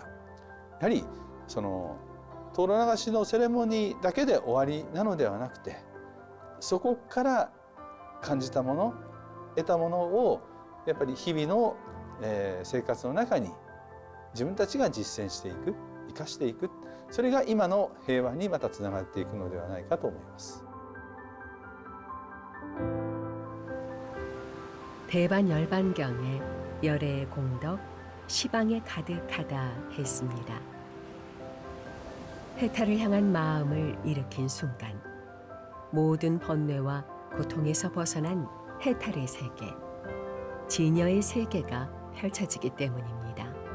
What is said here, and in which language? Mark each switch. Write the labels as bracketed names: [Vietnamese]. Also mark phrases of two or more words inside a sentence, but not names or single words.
[Japanese] やはりその灯籠流しのセレモニーだけで終わりなのではなくて、そこから感じたもの、得たものをやっぱり日々の、生活の中に自分たちが実践していく、生かしていく、それが今の平和にまたつながっていくのではないかと思います。 [Korean] 대반 열반경에 열애의 공덕, 시방에 가득하다 했습니다. 해탈을 향한 마음을 일으킨 순간 모든 번뇌와 고통에서 벗어난 해탈의 세계, 진여의 세계가 펼쳐지기 때문입니다.